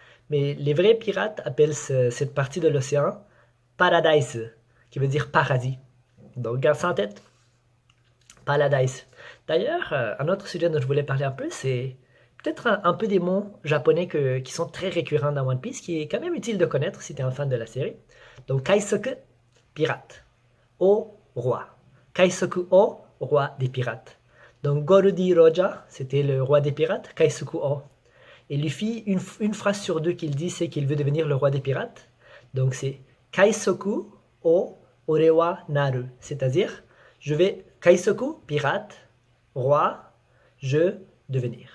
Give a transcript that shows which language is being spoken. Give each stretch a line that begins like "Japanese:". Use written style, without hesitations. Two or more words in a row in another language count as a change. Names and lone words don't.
French: Mais les vrais pirates appellent cette partie de l'océan Paradise, qui veut dire paradis. Donc garde ça en tête. Paradise. D'ailleurs, un autre sujet dont je voulais parler un peu, c'est peut-être un peu des mots japonais qui sont très récurrents dans One Piece, qui est quand même utile de connaître si tu es un fan de la série. Donc Kaisoku, pirate. O, roi.
Japanese: 海賊 王,
French: roi des pirates. Donc Gorudi Roja, c'était le roi des pirates,
Japanese: 海賊 王.
French: Et Luffy, une phrase sur deux qu'il dit, c'est qu'il veut devenir le roi des pirates. Donc c'est
Japanese: 海賊 王 俺は なる.
French: C'est-à-dire, je vais Kaisoku, pirate, roi, je devenir.